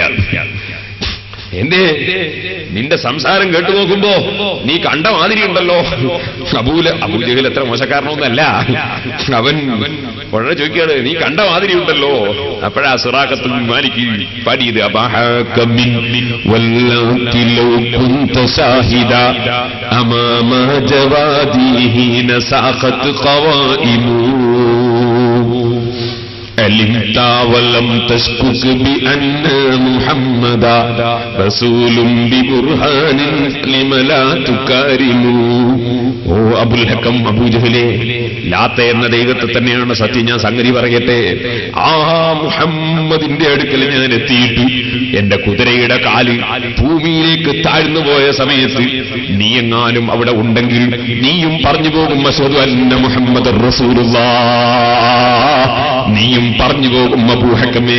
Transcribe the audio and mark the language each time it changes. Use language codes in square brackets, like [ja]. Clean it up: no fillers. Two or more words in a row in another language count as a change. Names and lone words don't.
[ml] എന്തേ? നിന്റെ സംസാരം കേട്ടു നോക്കുമ്പോ നീ കണ്ട മാതിരി ഉണ്ടല്ലോ. അബൂജഹൽ എത്ര മോശക്കാരനൊന്നല്ല, അവൻ വളരെ ചോദിക്കാണ്, നീ കണ്ട മാതിരി ഉണ്ടല്ലോ. അപ്പോഴാ സുറാഖത്ത് ബിൻ മാലിക് പാടിയത് [ar] علمت ولم تشكك بأن محمدا رسول ببرهان لم لا تكارم. [ml] ഓ അബുൽ ഹക്കം, അബൂജഹലേ, ലാത്ത എന്ന ദൈവത്തെ തന്നെയാണ് സത്യം. ഞാൻ സംഗതി പറയട്ടെ, ആ മുഹമ്മദിന്റെ അടുക്കൽ ഞാൻ എത്തിയിട്ട് എന്റെ കുതിരയുടെ കാല് ഭൂമിയിലേക്ക് താഴ്ന്നു പോയ സമയത്ത് നീ എങ്ങാനും അവിടെ ഉണ്ടെങ്കിൽ നീയും പറഞ്ഞു പോകും [ar] أشهد أن محمدا رسول الله, [ml] നീയും പറഞ്ഞു പോകും അബൂ ഹക്കമേ.